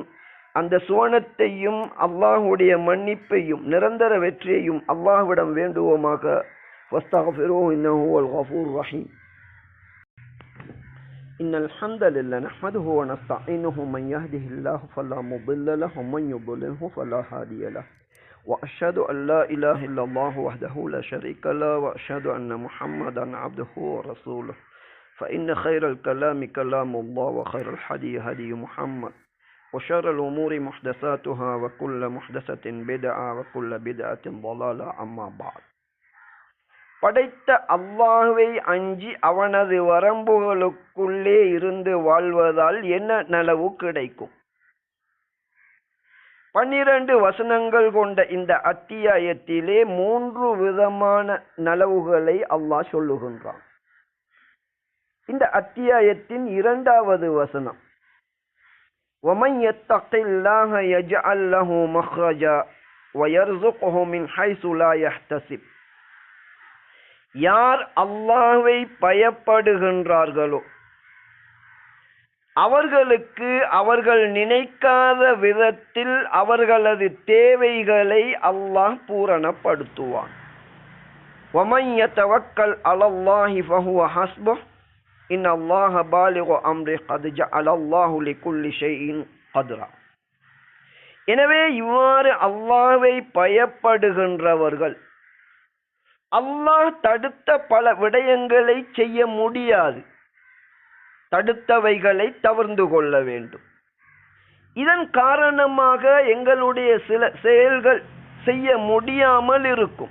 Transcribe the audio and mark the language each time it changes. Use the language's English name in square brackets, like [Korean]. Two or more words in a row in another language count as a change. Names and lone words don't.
[Tamil] அந்த சுவனத்தையும் அல்லாஹ்வுடைய மன்னிப்பையும் நிரந்தர வெற்றியையும் அல்லாஹ்விடம் வேண்டுவோமாக. [Arabic] واستغفروه إنه هو الغفور الرحيم. إن الحمد لله نحمده ونستعينه من يهده الله فلا مضل له ومن يضلل فلا هادي له. وأشهد أن لا إله إلا الله وحده لا شريك له وأشهد أن محمدا عبده ورسوله. فإن خير الكلام كلام الله وخير الهدي هدي محمد وشر الأمور محدثاتها وكل محدثة بدعة وكل بدعة ضلالة. أما بعد. [Tamil] படைத்த அல்லாஹ்வை அஞ்சி அவனது வரம்புகளுக்குள்ளே இருந்து வாழ்வதால் என்ன நலவு கிடைக்கும்? 12 வசனங்கள் கொண்ட இந்த அத்தியாயத்திலே 3 விதமான நலவுகளை அல்லாஹ் சொல்லுகின்றான். இந்த அத்தியாயத்தின் 2வது வசனம், [Arabic] وَمَنْ يَتَّقِ اللَّهَ يَجْعَلْ لَهُ مَخْرَجًا وَيَرْزُقْهُ مِنْ حَيْثُ لَا يَحْتَسِبُ, [Tamil] யார் அல்லாஹ்வை பயப்படுகின்றார்களோ அவர்களுக்கு அவர்கள் நினைக்காத விதத்தில் அவர்களது தேவைகளை அல்லாஹ் பூரணப்படுத்துவான். [Arabic] وَمَنْ يَتَوَكَّلْ عَلَى اللَّهِ فَهُوَ حَسْبُهُ إِنَّ اللَّهَ بَالِغُ أَمْرِهِ قَدْ جَعَلَ اللَّهُ لِكُلِّ شَيْءٍ قَدْرًا. [Tamil] எனவே இவ்வாறு அல்லாஹ்வை பயப்படுகின்றவர்கள் அல்லாஹ் தடுத்த பல விடயங்களை செய்ய முடியாது. தடுத்தவைகளை தவிர்த்து கொள்ள வேண்டும். இதன் காரணமாக எங்களுடைய சில செயல்கள் செய்ய முடியாமல் இருக்கும்.